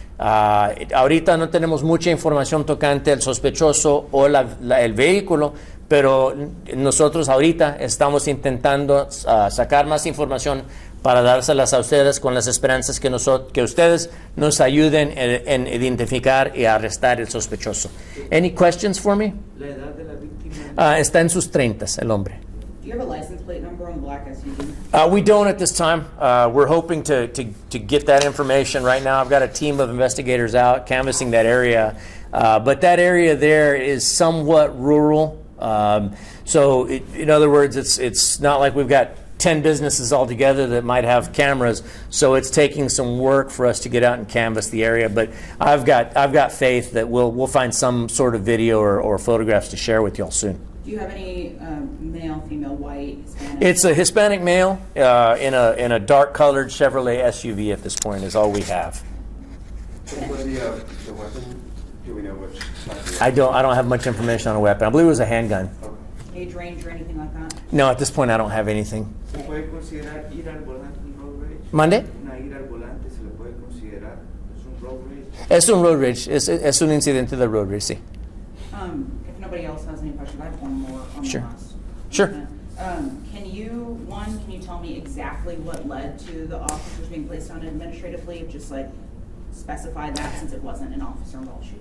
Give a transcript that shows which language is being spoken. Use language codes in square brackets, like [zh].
[es] Ahorita no tenemos mucha información tocante al sospechoso o el vehículo, pero nosotros ahorita estamos intentando sacar más información para dárselas a ustedes con las esperanzas que ustedes nos ayuden en identificar y arrestar el sospechoso. [en] Any questions for me? [es] La edad de la víctima. Está en sus 30, el hombre. [en] Do you have a license plate number on the black SUV? We don't at this time. We're hoping to get that information right now. I've got a team of investigators out canvassing that area. But that area there is somewhat rural. So in other words, it's not like we've got 10 businesses all together that might have cameras. So it's taking some work for us to get out and canvass the area. But I've got faith that we'll find some sort of video or photographs to share with y'all soon. Do you have any male, female, white, Hispanic? It's a Hispanic male in a dark-colored Chevrolet SUV at this point is all we have. So for the weapon, do we know which side? I don't have much information on a weapon. I believe it was a handgun. Age range or anything like that? No, at this point I don't have anything. [es] ¿Se puede considerar ir al volante un road rage? ¿Mande? Una ir al volante se le puede considerar. Es un road rage. Es un road rage. Es un incidente de road rage, sí. [en] If nobody else has any questions, I have one more on Sure. the last. Sure. Can you tell me exactly what led to the officers being placed on administrative leave? Just like specify that since it wasn't an officer involved shooting.